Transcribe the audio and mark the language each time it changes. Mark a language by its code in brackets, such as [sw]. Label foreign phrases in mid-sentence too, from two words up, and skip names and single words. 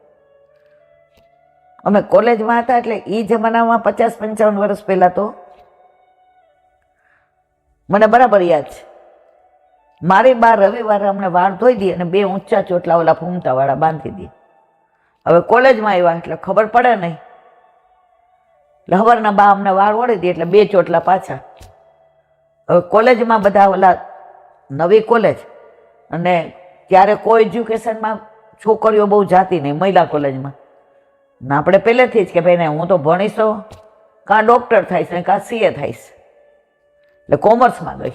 [gu] અમે કૉલેજ માં હતા એટલે ઈ જમાના માં 50-55 વર્ષ પહેલા તો મને બરાબર યાદ છે મારી બાર રવિવાર હમને વાળ ધોઈ દી અને 2 ઊંચા ચોટલા ઓલા ફૂમતા વાળા બાંધી દી। હવે કૉલેજ માં આવ્યા એટલે ખબર પડે નહીં એટલે હવારના બા અમને વાળ ઓળી દી એટલે 2 ચોટલા પાછા। હવે કોલેજમાં બધા ઓલા નવી કોલેજ અને ત્યારે કોઈ એજ્યુકેશનમાં છોકરીઓ બહુ જાતી નહીં મહિલા કોલેજમાં ને આપણે પહેલેથી જ કે ભાઈ ને હું તો ભણીશ તો કાં ડૉક્ટર થઈશ ને કાં સીએ થઈશ એટલે કોમર્સમાં ગઈ।